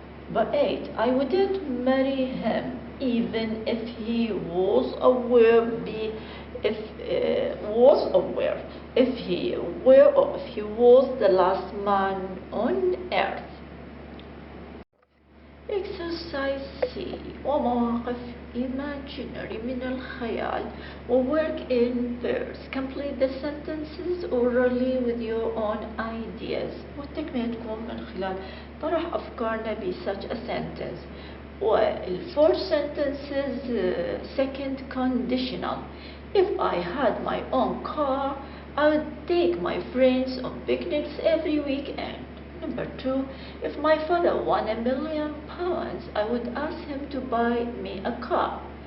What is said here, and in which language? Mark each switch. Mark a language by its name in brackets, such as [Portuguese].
[English] Number 8, I wouldn't marry him even if he was aware if he was the last man on earth. Exercise C, ومواقف imaginary [Arabic] من الخيال [English] وwork in pairs. Complete the sentences orally with your own ideas. [Arabic] وتكملتكم من خلال طرح أفكارنا ب [English] such a sentence. والfour sentences second conditional. If I had my own car, I would take my friends on picnics every weekend. Number 2, if my father won £1 million, I would ask him to buy me a car.